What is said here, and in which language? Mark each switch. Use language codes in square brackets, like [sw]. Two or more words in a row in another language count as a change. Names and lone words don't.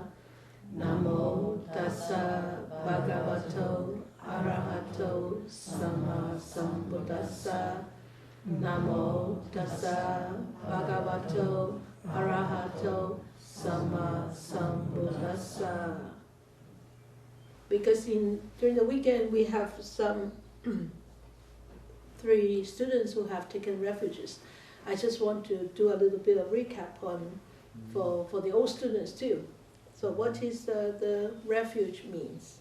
[pi] Namo tassa bhagavato arahato samma sambuddhassa. Namo tassa bhagavato arahato samma sambuddhassa. [en] Because during the weekend we have some 3 students who have taken refuges. I just want to do a little bit of recap for the old students too. So what is the refuge means?